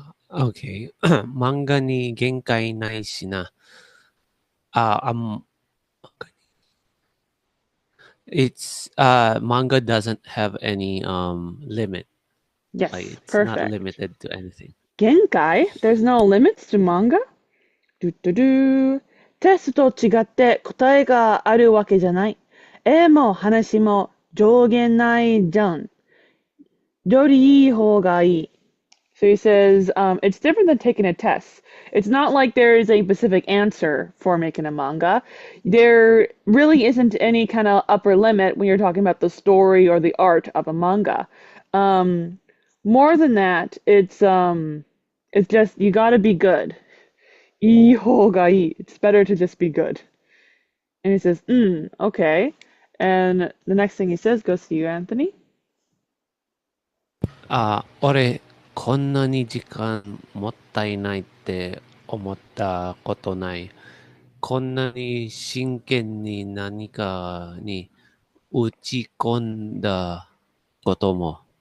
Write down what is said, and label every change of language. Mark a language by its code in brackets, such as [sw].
[ja] okay. 漫画に限界ないしな。 [en] it's manga doesn't have any limit. Like Yes, it's not perfect. limited to anything. Genkai, there's no limits to manga? Do do do. [ja] テストと違って答えがあるわけじゃない。絵も話も上限ないじゃん。よりいい方がいい。 [en] So he says it's different than taking a test. It's not like there is a specific answer for making a manga. There really isn't any kind of upper limit when you're talking about the story or the art of a manga. Um, More than that, it's just you gotta be good. [ja] いい方がいい. [en] It's better to just be good. And he says, okay. And the next thing he says goes to you, Anthony. [ja] 俺、こんなに時間もったいないって思ったことない。こんなに真剣に何かに打ち込んだことも。